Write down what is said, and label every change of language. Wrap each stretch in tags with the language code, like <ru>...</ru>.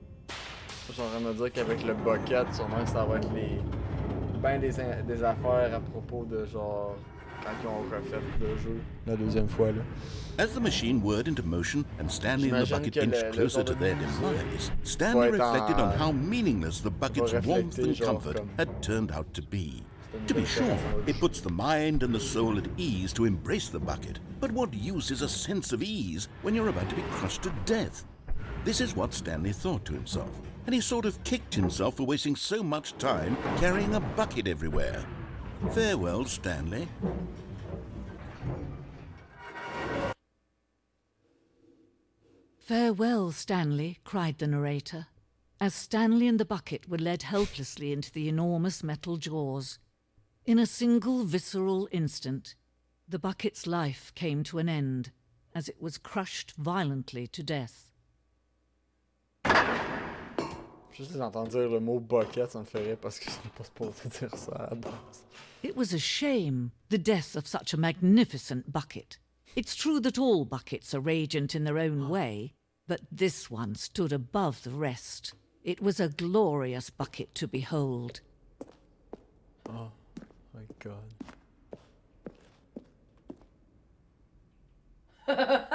<fr>Je suis en train de me dire qu'avec le bucket, sûrement que ça va être les... ben des affaires à propos de genre... quand ils ont refait le jeu la deuxième fois là.</fr> <en>As the machine whirred into motion and Stanley and the bucket inched closer to their demise, Stanley reflected on how meaningless the bucket's warmth and comfort had turned out to be. To be sure, it puts the mind and the soul at ease to embrace the bucket, but what use is a sense of ease when you're about to be crushed to death? This is what Stanley thought to himself, and he sort of kicked himself for wasting so much time carrying a bucket everywhere. Farewell, Stanley. Farewell, Stanley, cried the narrator, as Stanley and the bucket were led helplessly into the enormous metal jaws. In a single visceral instant, the bucket's life came to an end, as it was crushed violently to death.</en> <fr>Juste d'entendre dire le mot bucket, ça me ferait parce que c'est pas supposé dire ça à la base.</fr> <en>It was a shame, the death of such a magnificent bucket. It's true that all buckets are radiant in their own way, but this one stood above the rest. It was a glorious bucket to behold. Oh my God.</en>